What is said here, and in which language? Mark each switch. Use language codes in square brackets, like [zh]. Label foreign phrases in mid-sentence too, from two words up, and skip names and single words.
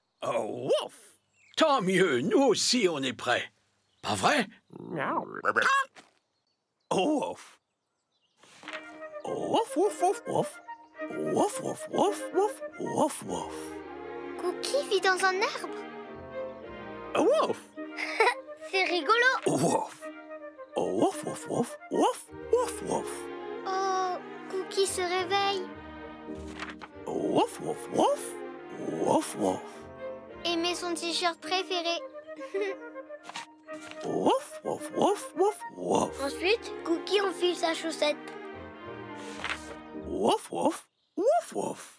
[fr] Oh, wouf! Tant mieux, nous aussi on est prêts. Pas vrai? Oh, wouf! Wouf, wouf, wouf, wouf! Wouf, wouf, wouf, wouf, wouf, wouf! Cookie vit dans un arbre. A wolf. C'est rigolo. Wolf. Wolf, wolf, wolf, wolf, wolf, wolf. Oh, Cookie se réveille. Wolf, wolf, wolf, wolf, wolf. Et met son t-shirt préféré. Wolf, wolf, wolf, wolf, wolf. Ensuite, Cookie enfile sa chaussette. Wolf, wolf, wolf, wolf.